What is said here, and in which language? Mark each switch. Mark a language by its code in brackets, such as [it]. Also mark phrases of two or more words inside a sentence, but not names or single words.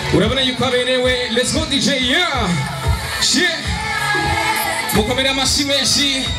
[rn] urabona yuko aberewe. [en] Let's go DJ, yeah shit, [rn] mukomere amashyi menshi.